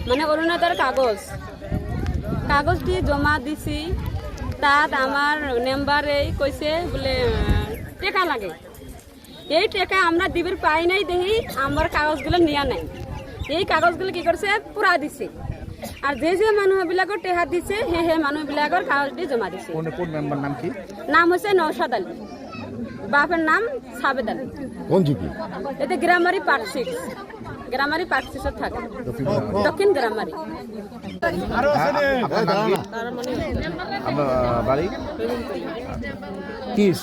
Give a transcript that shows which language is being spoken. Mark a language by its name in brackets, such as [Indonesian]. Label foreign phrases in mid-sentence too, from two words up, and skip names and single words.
[Bangla] মানে অরুণোদয়ের কাগজ দিয়ে জমা দিছি তাত আমার মেম্বারে কইছে বলে টেকা লাগে, এই টেকা আমরা দিবির পাই নাই দেখি আমার কাগজগুলো নিয়া নাই। এই কাগজগুলো কি করছে পুরা দিছে, আর যে যে মানুহবিলাকৰ টেহা দিছে সেই মানুহবিলাকৰ কাগজটি জমা দিছে। কোন মেম্বার নাম কি? নাম হচ্ছে নওশাদ আলী, বাপের নাম সাবেদ আলী। কোন জিপি? এতে গ্রামারি পার্ট 6, গ্রামারি পার্ট 6 থাকে, দক্ষিণ গ্রামারি। আপনার নাম কি? তার মানে আপনার বাড়ি কি হয়েছে?